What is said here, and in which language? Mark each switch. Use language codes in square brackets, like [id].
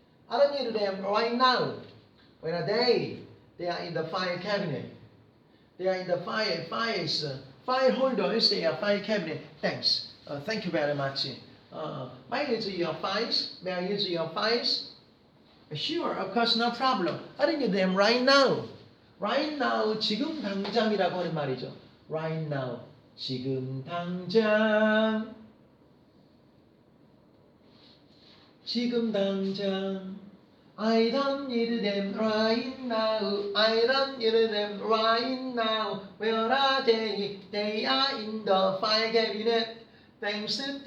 [en] I don't need them right now. Where are they? They are in the file cabinet. They are in the files. File holders, they are file cabinet. Thanks. Thank you very much. May I use your files? May I use your files? Sure, of course, no problem. I don't need them right now. Right now, [ko] 지금 당장이라고 하는 말이죠. [en] Right now, [ko] 지금 당장. 지금 당장. [en] I don't need them right now. I don't need them right now. Where are they? They are in the file cabinet. Thanks.